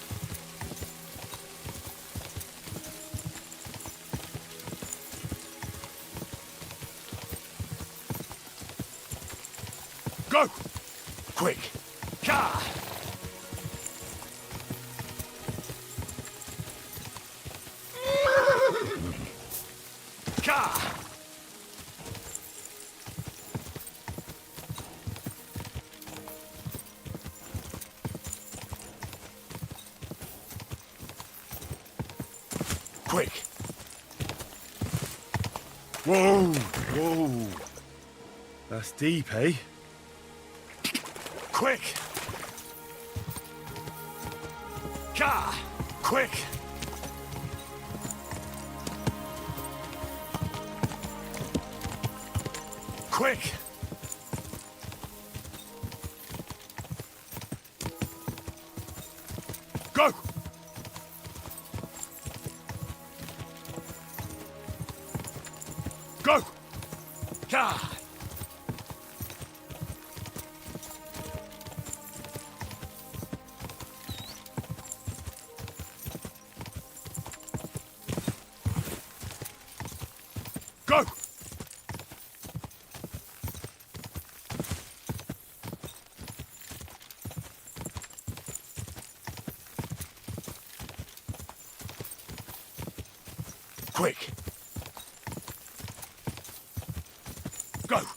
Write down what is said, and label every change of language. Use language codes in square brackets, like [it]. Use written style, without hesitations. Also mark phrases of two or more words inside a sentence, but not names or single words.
[en] Go! Quick! Ka! Ka! Quick! whoa, whoa. That's deep, eh? Quick! Ka! Quick! Quick! Go! Go! Ka! Go! Quick! Go!